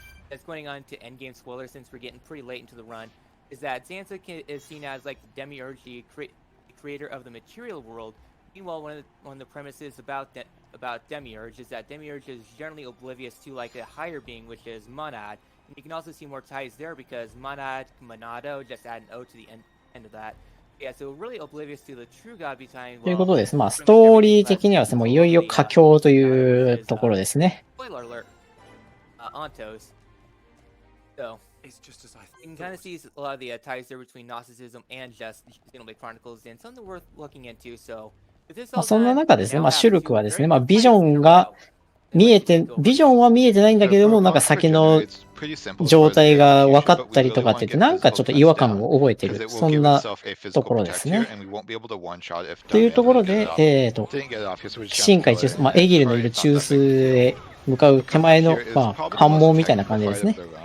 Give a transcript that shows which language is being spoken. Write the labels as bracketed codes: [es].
[en] That's going on to endgame spoilers since we're getting pretty late into the run. Is that Zanza is seen as like the demiurge, the creator of the material world. Meanwhile, one of the premises about demiurge is that demiurge is generally oblivious to like a higher being, which is Monad. And you can also see more ties there because Monad, Monado, just add an O to the end of that. Yeah, so really oblivious to the true God behind. [ja] ということです。まあ、ストーリー的にはですね、もういよいよ佳境というところですね。 [en] Spoiler alert. Ontos. So, you can kind of see a lot of the ties there between Gnosticism and just Xenoblade Chronicles, and something worth looking into. So, [ja] まあ、そんな中ですね、まあ、シュルクはですね、まあ、ビジョンは見えてないんだけども、なんか先の状態が分かったりとかって言って、なんかちょっと違和感を覚えてる、そんなところですね。というところで、鬼神界中枢、まあ、エギルのいる中枢へ向かう手前の、まあ、関門みたいな感じですね。